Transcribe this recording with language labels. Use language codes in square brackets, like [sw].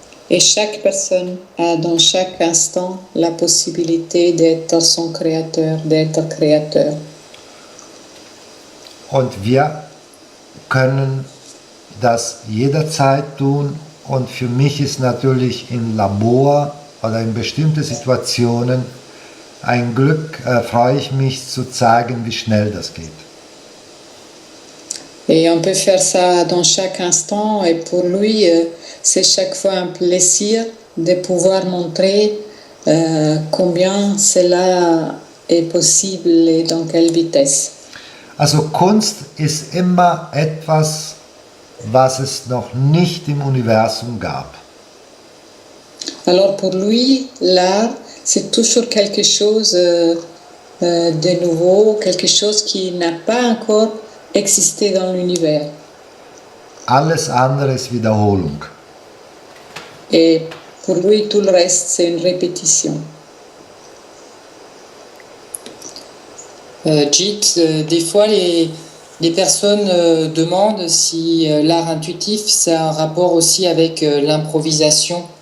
[fr] Et chaque personne a dans chaque instant la possibilité d'être son créateur, d'être créateur. [de] Und wir können das jederzeit tun. Und für mich ist natürlich im Labor oder in bestimmten Situationen ein Glück, freue ich mich zu zeigen, wie schnell das geht. [fr] Et on peut faire ça dans chaque instant. Et pour lui, c'est chaque fois un plaisir de pouvoir montrer combien cela est possible et dans quelle vitesse. [de] Also Kunst ist immer etwas, was es noch nicht im Universum gab. [fr] Alors pour lui, l'art, c'est toujours quelque chose de nouveau, quelque chose qui n'a pas encore existé dans l'univers. [de] Alles andere ist Wiederholung. [fr] Et pour lui, tout le reste, c'est une répétition. Jit, des fois les personnes demandent si l'art intuitif, c'est un rapport aussi avec l'improvisation.